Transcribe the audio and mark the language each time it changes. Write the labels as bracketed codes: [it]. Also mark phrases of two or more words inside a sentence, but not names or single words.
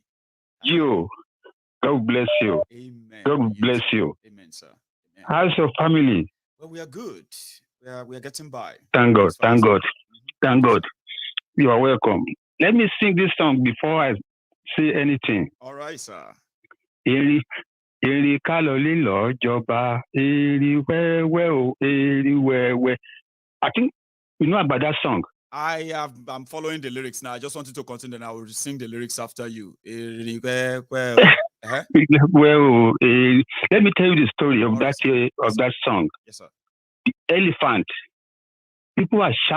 [en] You, God bless you. Amen. God bless you. Amen, sir. Amen. How's your family? Well, we are good. We are getting by. Thank God. Thank God. Thank God. You are welcome. Let me sing this song before I say anything. All right, sir. [yo] Eri kaloli lo joba, eri wewe o, eri wewe. [en] I think you know about that song. I'm following the lyrics now. I just wanted to continue, and I will sing the lyrics after you. Let me tell you the story of that song. Yes, sir. The elephant. People are shouting.